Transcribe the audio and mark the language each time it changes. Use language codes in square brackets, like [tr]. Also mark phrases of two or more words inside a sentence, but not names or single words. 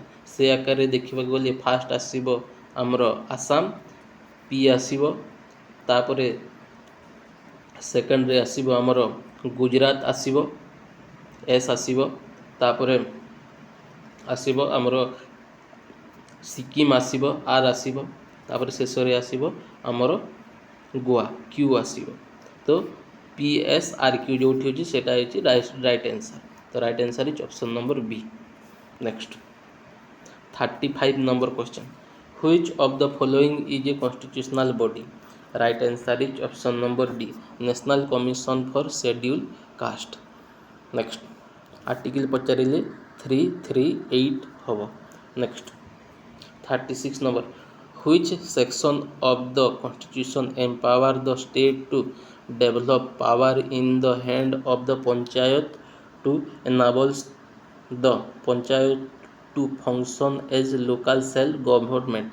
[or] ସେ ଆକାରରେ ଦେଖିବାକୁ ଗଲେ ଫାଷ୍ଟ ଆସିବ ଆମର ଆସାମ, ପି ଆସିବ, ତାପରେ ସେକେଣ୍ଡରେ ଆସିବ ଆମର ଗୁଜରାଟ ଆସିବ, ଏସ୍ ଆସିବ, ତାପରେ ଆସିବ ଆମର ସିକିମ ଆସିବ, ଆର୍ ଆସିବ, ତାପରେ ଶେଷରେ ଆସିବ ଆମର ଗୋଆ, କ୍ୟୁ ଆସିବ। ତ ପି ଏସ୍ ଆର୍ କ୍ୟୁ ଯେଉଁଠି ଅଛି ସେଇଟା ହେଉଛି [en] right answer. ତ right answer is option number B. ନେକ୍ସଟ 35 number question, which of the following is a constitutional body? Right answer is option number D, National Commission for Scheduled Caste. Next article [or] ପଚାରିଲେ 338 ହେବ। [en] Next 36 number, which section of the constitution empower the state to develop power in the hand of the panchayat to enable the panchayat to function as local self government?